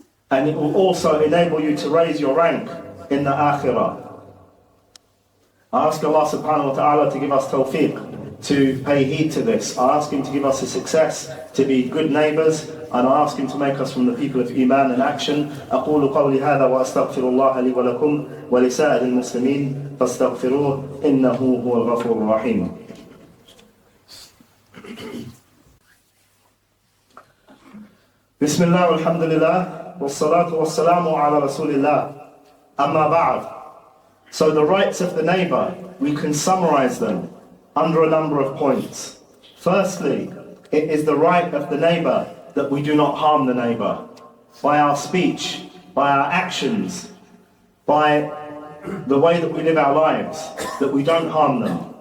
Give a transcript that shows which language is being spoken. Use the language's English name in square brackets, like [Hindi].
[English] And it will also enable you to raise your rank in the akhirah. I ask Allah subhanahu wa ta'ala to give us tawfiq to pay heed to this. I ask Him to give us the success to be good neighbours, and I ask Him to make us from the people of iman and action. [Arabic] أقول قولي هذا وأستغفر الله لي ولكم ولسائر المسلمين فاستغفروه إنه هو الغفور الرحيم. بسم الله والحمد لله والصلاة والسلام على رسول الله. أما بعد. [English] So the rights of the neighbour, we can summarize them under a number of points. Firstly, it is the right of the neighbour that we do not harm the neighbour by our speech, by our actions, by the way that we live our lives, that we don't harm them.